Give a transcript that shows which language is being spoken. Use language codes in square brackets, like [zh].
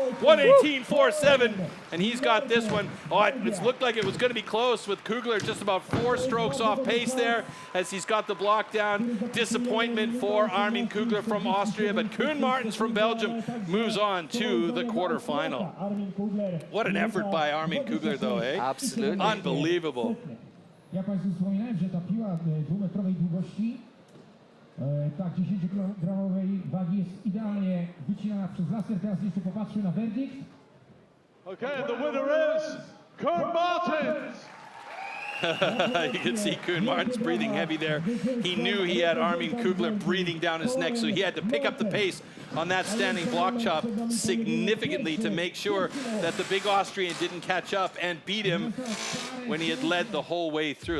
[en] 118.47, and he's got this one. Oh, it looked like it was going to be close with Kugler just about 4 strokes off pace there as he's got the block down. Disappointment for Armin Kugler from Austria, but Koen Martens from Belgium moves on to the quarterfinal. What an effort by Armin Kugler, though, eh? Absolutely. Unbelievable. [pl] Ja Państwu wspominałem, że ta piła 2-metrowej długości, tak 10-kilogramowej wagi jest idealnie wycinana przez laser. Teraz jeszcze popatrzmy na werdykt. [en] Okay, and the winner is Koen Martens. You can see Koen Martens breathing heavy there. He knew he had Armin Kugler breathing down his neck, so he had to pick up the pace on that standing block chop significantly to make sure that the big Austrian didn't catch up and beat him when he had led the whole way through.